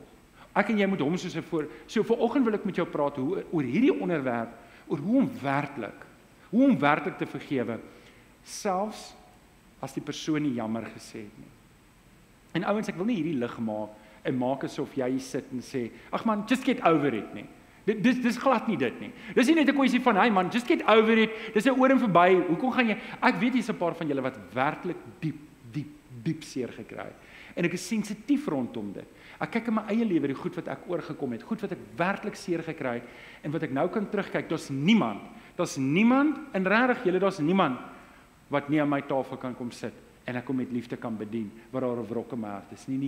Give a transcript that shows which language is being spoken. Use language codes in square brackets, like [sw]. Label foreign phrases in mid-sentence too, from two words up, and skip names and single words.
[af] Ek en jy moet hom soos 'n voorbeeld. So vanoggend wil ek met jou praat oor hierdie onderwerp, oor hoe om werklik te vergewe, selfs as die persoon nie jammer gesê het nie. En ouens, ek wil nie hierdie lig maak en maak asof jy sit en sê, ag man, [en] just get over it nie. [af] Dis glad nie dit nie. Dis nie net 'n kwessie van, hey man, [en] just get over it. [af] Dis 'n oor en verby. Hoekom gaan jy? Ek weet hier's 'n paar van julle wat werklik diep seer gekry het. En ek is sensitief rondom dit. Ek kyk in my eie lewe die goed wat ek oorgekom het, goed wat ek werklik seer gekry het en wat ek nou kan terugkyk. Daar's niemand en regtig julle, daar's niemand wat nie aan my tafel kan kom sit en ek hom met liefde kan bedien, wat daar 'n wrok in my hart is nie.